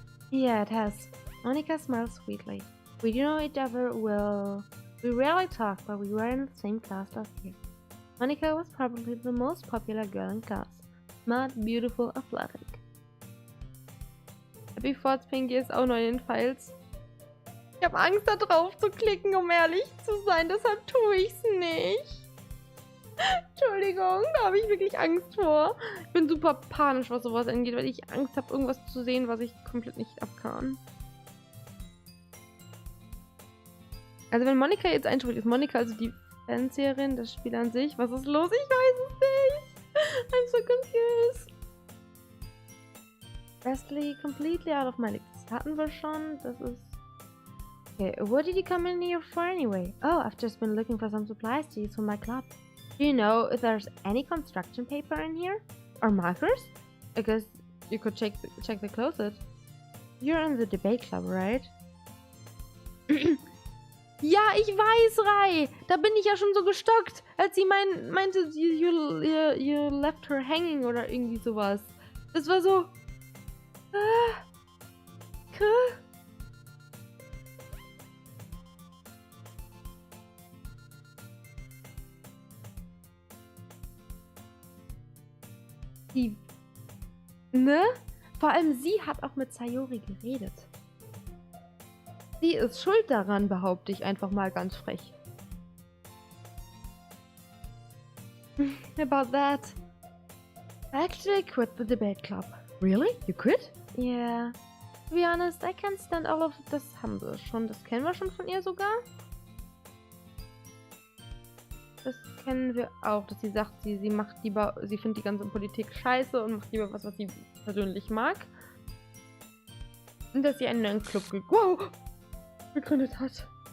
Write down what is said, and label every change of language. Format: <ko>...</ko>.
<en>Yeah, it has. Monika smiles sweetly. We know each other well. We rarely talk, but we were in the same class last year. Monika was probably the most popular girl in class. Smart, beautiful, athletic.</en> <de>Happy Forts Pinky ist auch neu in den Files. Ich habe Angst, da drauf zu klicken, um ehrlich zu sein. Deshalb tue ich es nicht. Entschuldigung, da habe ich wirklich Angst vor. Ich bin super panisch, was sowas angeht, weil ich Angst habe, irgendwas zu sehen, was ich komplett nicht abkann. Also wenn Monika jetzt einspricht, ist Monika also die Fansierin, das Spiel an sich. Was ist los? Ich weiß es nicht.</de> <en>I'm so confused. Restly completely out of my league.</en> <de>Das hatten wir schon. Das ist...</de> <en>Okay, what did you come in here for anyway? Oh, I've just been looking for some supplies to use for my club. Do you know if there's any construction paper in here? Or markers? I guess you could check the closet. You're in the debate club, right?</en> <de>Ja, ich weiß, Rai. Da bin ich ja schon so gestockt, als sie meinte,</de> <en>you left her hanging</en> <de>oder irgendwie sowas. Das war so... Die, ne? Vor allem sie hat auch mit Sayori geredet. Sie ist schuld daran, behaupte ich einfach mal ganz frech.</de> <en>About that. I actually quit the debate club. Really? You quit? Yeah. To be honest, I can't stand all of...</en> <de>Das haben wir schon. Das kennen wir schon von ihr sogar. Das kennen wir auch, dass sie sagt, sie macht lieber... Sie findet die ganze Politik scheiße und macht lieber was sie persönlich mag. Und dass sie einen neuen Club gegründet hat.</de>